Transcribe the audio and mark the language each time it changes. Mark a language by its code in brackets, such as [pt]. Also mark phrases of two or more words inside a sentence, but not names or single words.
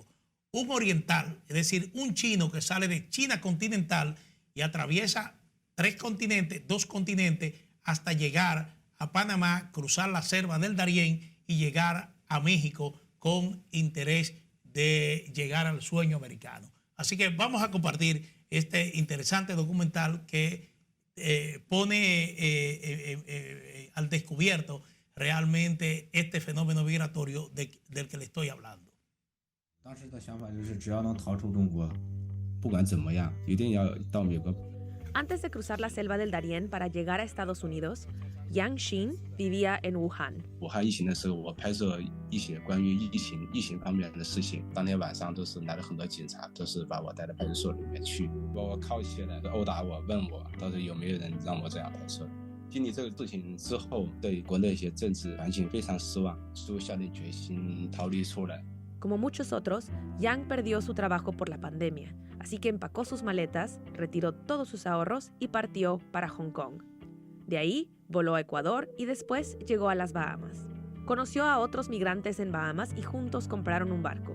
[es] Un oriental, es decir, un chino que sale de China continental y atraviesa 2 continentes, hasta llegar a Panamá, cruzar la selva del Darién y llegar a México con interés de llegar al sueño americano. Así que vamos a compartir este interesante documental que pone al descubierto realmente este fenómeno migratorio del que le estoy hablando. [zh] 当时的想法就是只要能逃出中国，不管怎么样，一定要到美国。 [es] Antes de cruzar la selva del Darién para llegar a Estados Unidos, Yang Xin vivía en Wuhan. [zh] 武汉疫情的时候，我拍摄一些关于疫情方面的事情。当天晚上都是来了很多警察，都是把我带到派出所里面去，把我铐起来，殴打我，问我到底有没有人让我这样拍摄。经历这个事情之后，对国内一些政治环境非常失望，所以下定决心逃离出来。 [es] Como muchos otros, Yang perdió su trabajo por la pandemia, así que empacó sus maletas, retiró todos sus ahorros y partió para Hong Kong. De ahí, voló a Ecuador y después llegó a las Bahamas. Conoció a otros migrantes en Bahamas y juntos compraron un barco.